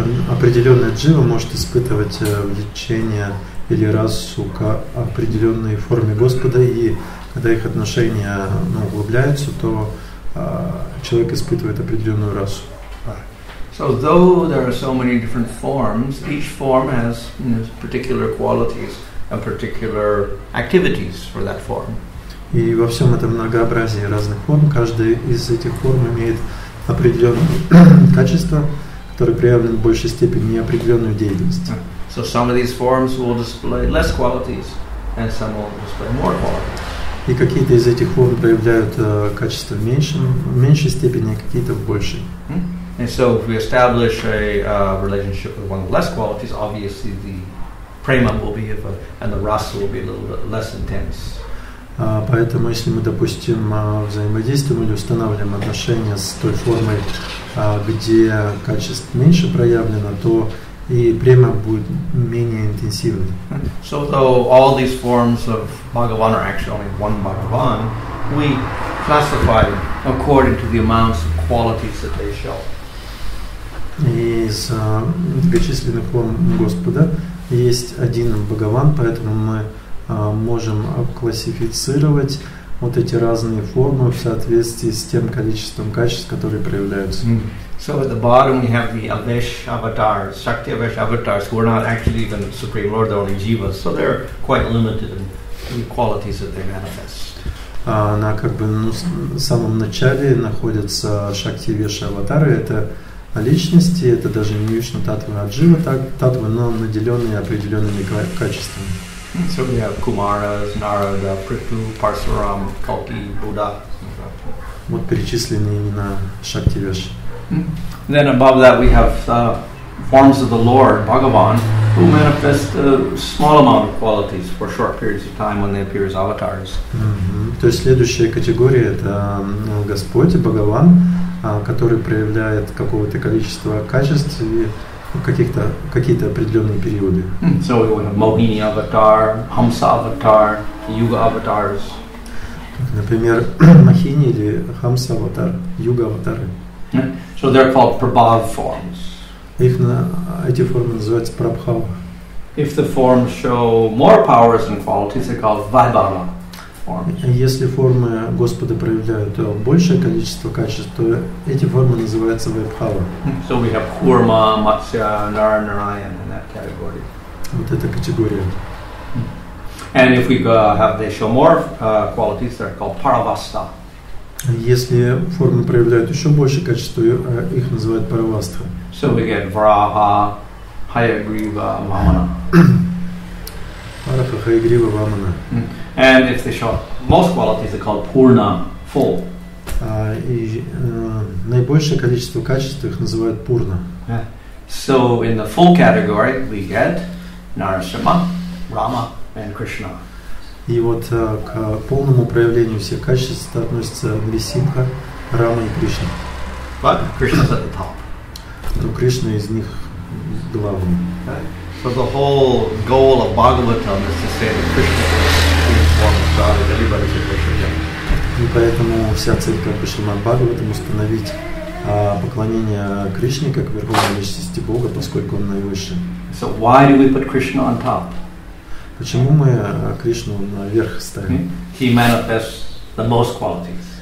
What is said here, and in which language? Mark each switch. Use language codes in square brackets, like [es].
[ru] Определенная джива может испытывать влечение или расу к определенной форме Господа, и когда их отношения углубляются, то человек испытывает определенную расу. [en] So though there are so many different forms, each form has particular qualities and particular activities for that form. [ru] И во всем этом многообразии разных форм, каждая из этих форм имеет определенные качества, которые проявлены в большей степени и определенную деятельность. [en] So some of these forms will display less qualities, and some will display more qualities. [ru] И какие-то из этих форм проявляют качества в меньшей степени, а какие-то в большей. [en] And so if we establish a relationship with one with less qualities, obviously the prema will be and the rasa will be a little bit less intense. [ru] Поэтому, если мы, допустим, взаимодействуем или устанавливаем отношения с той формой, где качеств меньше проявлено, то и према будет менее интенсивной. [en] So though all these forms of Bhagavan are actually only one Bhagavan, we classify them according to the amounts of qualities that they show. [ru] Из многочисленных форм Господа есть один Бхагаван, поэтому мы можем классифицировать вот эти разные формы в соответствии с тем количеством качеств, которые проявляются. [en] So at the bottom we have the Avesh avatars, Shakti Avesh avatars, who are not actually even the Supreme Lord, they're only jivas, so they're quite limited in the qualities that they manifest. [ru] На самом начале находятся Шакти Веша аватары, это личности, это даже не Вишну Татвы, а Джива Татвы, но наделенные определенными качествами. [en] So we have Kumaras, Narada, Prithu, Parsuram, Kalki, Buddha. [ru] Вот перечислены имена Шакти Веш. [en] Then above that we have forms of the Lord, Bhagavan, who manifest a small amount of qualities for short periods of time when they appear as avatars. [ru] То есть следующая категория это Господь, Бхагаван, который проявляет какого-то количества качеств и какие-то определенные периоды. [en] So we have Mohini avatar, Hamsa avatar, Yuga avatars. [ru] Например, Махини или Хамса аватар, Юга аватары. [en] So they're called Prabhav forms. [ru] Эти формы называются Прабхава. [en] If the forms show more powers and qualities, they're called Vaibhava forms. [ru] Если формы Господа проявляют большее количество качеств, то эти формы называются Вайбхава. [en] So we have Kurma, Matsya, Narayan in that category. [ru] Вот эта категория. [en] And if we they show more qualities, they're called Paravasta. [ru] Если формы проявляют еще больше качества, их называют Паравастха. [en] So we get Varaha, Hayagriva, Vamana. [ru] Вараха, Хайгрива, Вамана. [en] And if they show most qualities, they're called Purna, full. [ru] И наибольшее количество качеств их называют Пурна. [en] So in the full category, we get Narasimha, Rama, and Krishna. [ru] И вот к полному проявлению всех качеств относятся Нрисимха, Рама и Кришна. [en] But Krishna's at the top. [ru] Но Кришна из них главный. [en] So the whole goal of Bhagavatam is to say that Krishna is the form of God and everybody should worship him. [ru] И поэтому вся цель как бы Шримад Бхагаватам установить поклонение Кришне как верховной личности Бога, поскольку он наивысший. [en] So why do we put Krishna on top? [ru] Почему мы Кришну наверх ставим? [en] He manifests the most qualities.